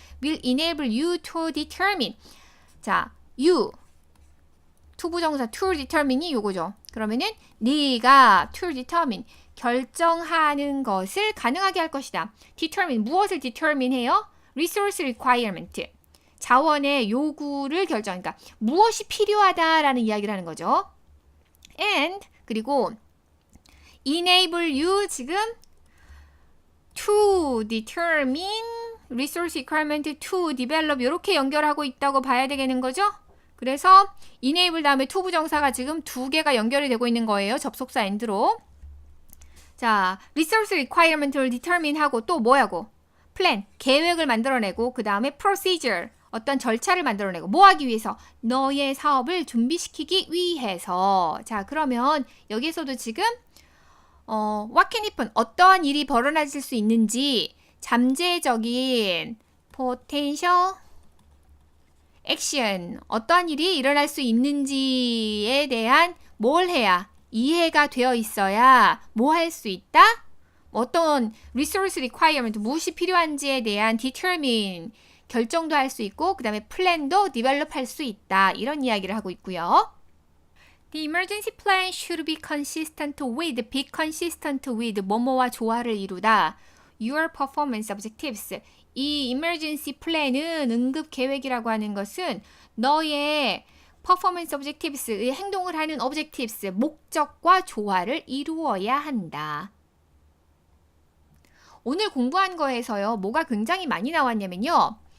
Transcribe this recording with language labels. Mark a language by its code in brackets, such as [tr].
[en] will enable you to determine. 자, you, to 부정사 to determine이 [ko] 요거죠. 그러면은 네가 to determine, 결정하는 것을 가능하게 할 것이다. determine, 무엇을 determine 해요? resource requirement, 자원의 요구를 결정, 그러니까 무엇이 필요하다라는 이야기를 하는 거죠. [en] and, [ko] 그리고 [en] enable you 지금 to determine resource requirement to develop [ko] 이렇게 연결하고 있다고 봐야 되겠는 거죠. 그래서 enable 다음에 to 부정사가 지금 두 개가 연결이 되고 있는 거예요. 접속사 and로. 자, resource requirement를 determine 하고 또 뭐하고? plan, 계획을 만들어내고 그 다음에 procedure, 어떤 절차를 만들어내고 뭐 하기 위해서? 너의 사업을 준비시키기 위해서. 자, 그러면 여기에서도 지금 [en] what can happen, [ko] 어떠한 일이 벌어질 수 있는지 잠재적인 potential action, 어떠한 일이 일어날 수 있는지에 대한 뭘 해야? 이해가 되어 있어야 뭐 할 수 있다? 어떤 resource requirement, 무엇이 필요한지에 대한 determine, 결정도 할 수 있고 그 다음에 plan도 develop 할 수 있다. 이런 이야기를 하고 있고요. [en] The emergency plan should be consistent with [ko] 뭐뭐와 조화를 이루다. [en] Your performance objectives. [ko] 이 emergency plan은 응급 계획이라고 하는 것은 너의 performance objectives의 행동을 하는 objectives, 목적과 조화를 이루어야 한다. 오늘 공부한 거에서요, 뭐가 굉장히 많이 나왔냐면요.